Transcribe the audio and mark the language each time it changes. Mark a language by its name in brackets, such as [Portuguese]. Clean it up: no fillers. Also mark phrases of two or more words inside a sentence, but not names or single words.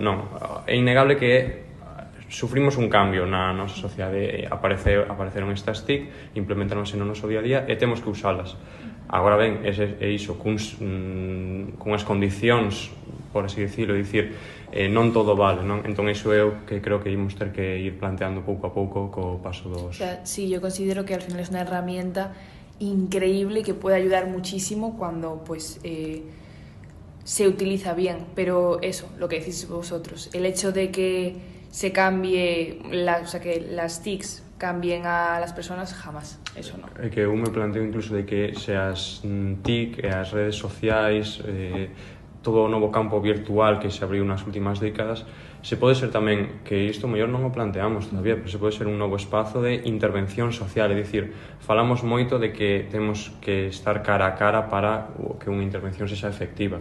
[Galician] Non, é innegable que sufrimos un cambio na nosa sociedade, apareceron estas TIC, implementaronse no noso día a día e temos que usalas. Agora ben, é iso, cunhas condicións, por así dicilo, dicir, non todo vale, non? Entón iso é o que creo que ímos ter que ir planteando pouco a pouco co paso dos... [Spanish] O sea, sí, yo considero que al final es una herramienta increíble que puede ayudar muchísimo cuando pues se utiliza bien, pero eso, lo que decís vosotros, el hecho de que se cambie, o sea, que las TICs cambien a las personas, jamás, eso no. [Galician] É que eu me planteo incluso de que se as TIC e as redes sociais, todo o novo campo virtual que se abriu nas últimas décadas, se pode ser tamén, que isto mellor non o planteamos todavía, pero se pode ser un novo espazo de intervención social, é dicir, falamos moito de que temos que estar cara a cara para que unha intervención sexa efectiva.